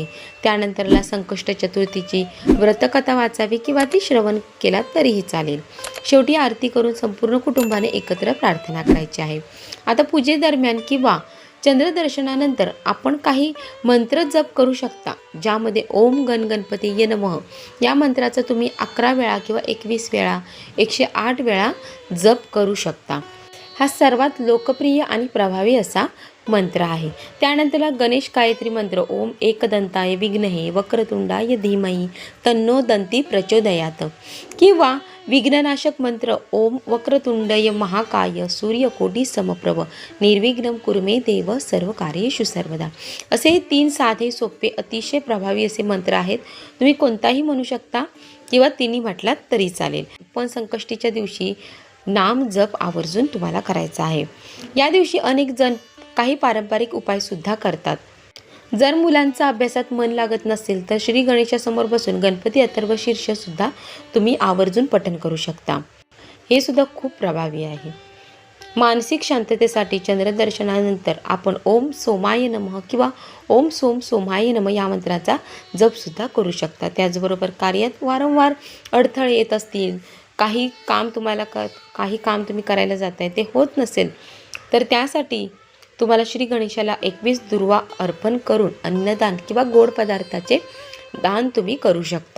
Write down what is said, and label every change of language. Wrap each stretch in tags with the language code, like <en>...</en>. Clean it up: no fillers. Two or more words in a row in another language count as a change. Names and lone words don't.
<mr>त्यानंतरला संकष्ट चतुर्थीची व्रतकथा वाचावी किंवा ती श्रवण केला तरीही चालेल। शेवटी आरती करून संपूर्ण कुटुंबाने एकत्र प्रार्थना करायची आहे। आता पूजेदरम्यान किंवा चंद्रदर्शनानंतर आपण काही मंत्र जप करू शकता, ज्यामध्ये</mr> <sa>ओम गण गणपतीये नमः</sa> <mr>या मंत्राचा तुम्ही 11 वेळा किंवा 21 वेळा 108 वेळा जप करू शकता। हा सर्वात लोकप्रिय आणि प्रभावी असा मंत्र आहे। त्यानंतर गणेश गायत्री मंत्र</mr> <sa>ओम एकदंताय विघ्नहे वक्रतुंडाय धीमहि तन्नो दंती प्रचोदयात</sa> <mr>किंवा विघ्ननाशक मंत्र</mr> <sa>ओम वक्रतुंडय महाकाय सूर्यकोटी समप्रभ निर्विघ्नं कुरु मे देव सर्व कार्येषु सर्वदा।</sa> <mr>असे 3 साधे, सोपे, अतिशय प्रभावी असे मंत्र आहेत। तुम्ही कोणताही म्हणू शकता किंवा तिन्ही म्हटलात तरी चालेल, पण संकष्टीच्या दिवशी नाम जप आवर्जून तुम्हाला करायचा आहे। या दिवशी अनेक जण काही पारंपरिक उपाय सुद्धा करतात। जर मुलांचा अभ्यासात मन लागत नसेल तर श्री गणेशासमोर बसून गणपती अथर्व शीर्ष सुद्धा तुम्ही आवर्जून पठण करू शकता। हे सुद्धा खूप प्रभावी आहे। मानसिक शांततेसाठी चंद्रदर्शनानंतर आपण</mr> <sa>ओम सोमाय नमः</sa> <mr>किंवा</mr> <sa>ओम सोम सोमाय नमः</sa> <mr>या मंत्राचा जप सुद्धा करू शकता। त्याचबरोबर कार्यात वारंवार अडथळे येत असतील, काही काम तुम्ही करायला जाताय ते होत नसेल तर त्यासाठी तुम्हाला श्री गणेशाला 21 दुर्वा अर्पण करून अन्नदान किंवा गोड पदार्थाचे दान तुम्ही करू शकता।</mr>